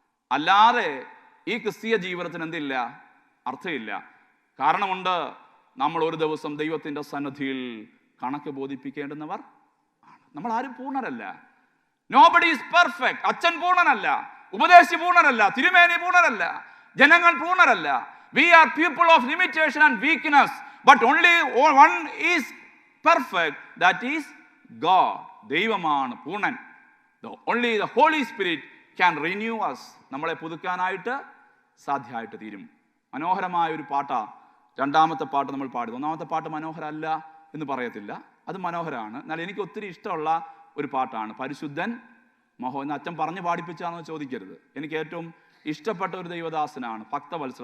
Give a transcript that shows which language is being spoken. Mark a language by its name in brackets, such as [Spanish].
[Malayalam] അല്ലാതെ ഈ ക്രിസ്തീയ ജീവിതത്തിന് എന്തില്ല? അർത്ഥമില്ല. കാരണമുണ്ട്, നമ്മൾ ഒരു ദിവസം ദൈവത്തിന്റെ സന്നിധിയിൽ കണക്ക് ബോധിപ്പിക്കേണ്ടുന്നവർ ആണ്. നമ്മൾ ആരും പൂർണ്ണരല്ല. [English] Nobody is perfect. [Malayalam] അച്ഛൻ പൂർണ്ണനല്ല, ഉപദേശി പൂർണ്ണനല്ല, തിരുമേനി പൂർണ്ണരല്ല, ജനങ്ങൾ പൂർണ്ണരല്ല. [English] We are people of limitation and weakness, but only one is perfect, that is God. [Malayalam] ദൈവമാണ് പൂർണ്ണൻ. [English] Only the Holy Spirit can renew us. [Malayalam] നമ്മളെ പുതുക്കാനായിട്ട് സാധ്യമായിട്ട് തീരും. മനോഹരമായ ഒരു പാട്ടാ 2ാമത്തെ പാട്ട് നമ്മൾ പാടി. 1ാമത്തെ പാട്ട് മനോഹരമല്ല എന്ന് പറയത്തില്ല, അത് മനോഹരമാണ്. എന്നാൽ എനിക്ക് ഒത്തിരി ഇഷ്ടമുള്ള ഒരു പാട്ടാണ് പരിശുദ്ധൻ മഹോ. എന്ന് അച്ഛൻ പറഞ്ഞ് പാടിപ്പിച്ചാണെന്ന് ചോദിക്കരുത്. എനിക്ക് ഏറ്റവും ഇഷ്ടപ്പെട്ട ഒരു ദൈവദാസനാണ് ഭക്തവത്സർ.